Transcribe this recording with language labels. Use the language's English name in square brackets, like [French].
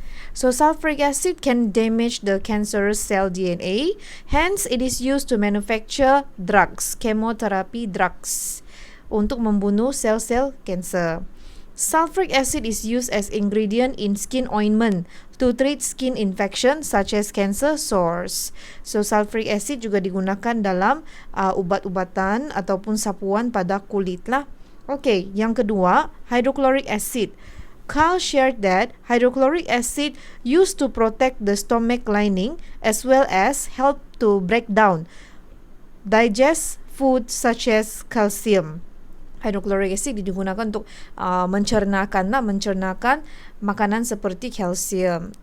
[English] So sulfuric acid can damage the cancerous cell DNA. Hence, it is used to manufacture drugs, chemotherapy drugs, [Malay] untuk membunuh sel-sel kanser. [English] Sulfuric acid is used as ingredient in skin ointment to treat skin infection such as cancer sores. [Malay] So sulfuric acid juga digunakan dalam ubat-ubatan ataupun sapuan pada kulit lah. Okay, yang kedua, hydrochloric acid. [English] Carl shared that hydrochloric acid used to protect the stomach lining as well as help to break down, digest food such as calcium. [Malay] Hydrochloric acid digunakan untuk mencernakan makanan seperti kalsium.